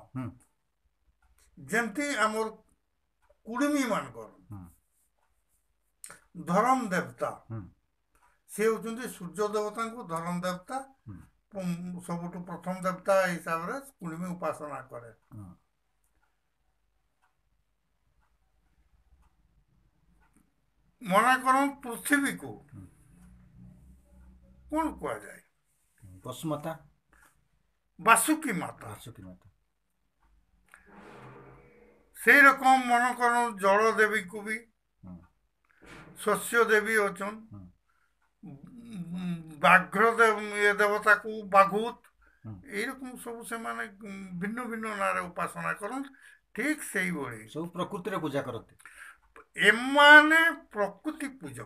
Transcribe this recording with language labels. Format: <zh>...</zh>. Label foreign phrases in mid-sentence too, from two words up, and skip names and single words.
<or>ଯେମିତି ଆମର କୁର୍ମୀ ମାନଙ୍କର ଧରମ ଦେବତା, ସେ ହେଉଛନ୍ତି ସୂର୍ଯ୍ୟ ଦେବତାଙ୍କୁ ଧରମ ଦେବତା ସବୁଠୁ ପ୍ରଥମ ଦେବତା ହିସାବରେ କୁର୍ମୀ ଉପାସନା କରେ। ମନେ କରନ୍ତୁ ପୃଥିବୀକୁ କ'ଣ କୁହାଯାଏ? ବସୁମାତା, ବାସୁକୀ ମାତା। ବାସୁକୀ ମାତା।</or> <bn>সেই রকম মনে করুন জল দেবীକୁ</bn> <or>ବି ଶସ୍ୟ ଦେବୀ ଅଛନ୍। ବ୍ୟାଘ୍ର ଦେବତାକୁ ବାଘୁତ, এইরকম ସବୁ ସେମାନେ ଭିନ୍ନ ଭିନ୍ନ ନାଁରେ ଉପାସନା କରନ୍ତି। ଠିକ୍ ସେଇଭଳି ସବୁ ପ୍ରକୃତିରେ ପୂଜା କରନ୍ତି। ଏମାନେ ପ୍ରକୃତି ପୂଜକ।</or>